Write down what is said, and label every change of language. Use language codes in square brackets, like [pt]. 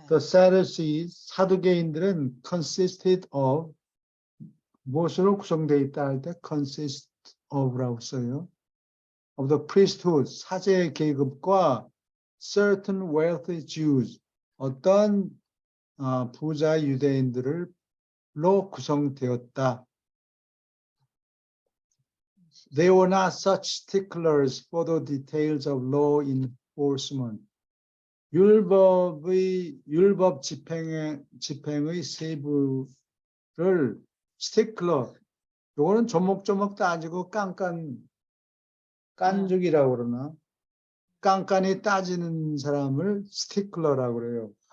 [en] The Sadducees, [ko] 사두개인들은 [en] consisted of [ko] 무엇으로 구성되어 있다 할 때 consist of라고 써요. [en] of the priesthood, [ko] 사제 계급과 [en] certain wealthy Jews, [ko] 어떤 부자 유대인들로 구성되었다. [en] They were not such sticklers for the details of law enforcement. [ko] 율법 집행의 세부를 스티클러, 요거는 조목조목 따지고 깐죽이라고 그러나 깐깐히 따지는 사람을 스티클러라고 그래요.